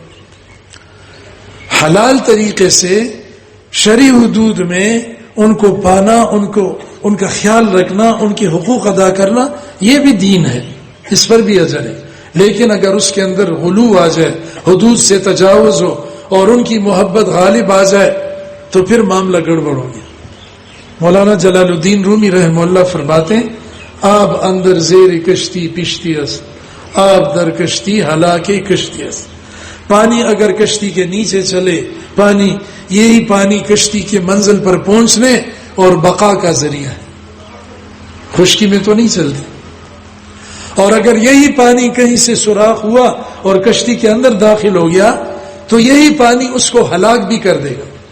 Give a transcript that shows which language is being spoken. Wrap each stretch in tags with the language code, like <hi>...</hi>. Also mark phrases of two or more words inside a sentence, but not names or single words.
<ur>حلال طریقے سے شرعی حدود میں ان کو پانا، ان کا خیال رکھنا، ان کے حقوق ادا کرنا، یہ بھی دین ہے، اس پر بھی اجر ہے۔ لیکن اگر اس کے اندر غلو آ جائے، حدود سے تجاوز ہو اور ان کی محبت غالب آ جائے تو پھر معاملہ گڑبڑ ہو گیا۔ مولانا جلال الدین رومی</ur> <ar>رحمہ اللہ</ar> <ur>فرماتے ہیں</ur> <fa>آب اندر زیر کشتی پشتی است، آب در کشتی ہلاکے کشتی است۔</fa> <ur>پانی اگر کشتی کے نیچے چلے، یہی پانی کشتی کے منزل پر پہنچنے اور بقا کا ذریعہ ہے، خشکی میں تو نہیں چلتی۔ اور اگر یہی پانی کہیں سے سوراخ ہوا اور کشتی کے اندر داخل ہو گیا تو یہی پانی اس کو ہلاک بھی کر دے گا۔</ur>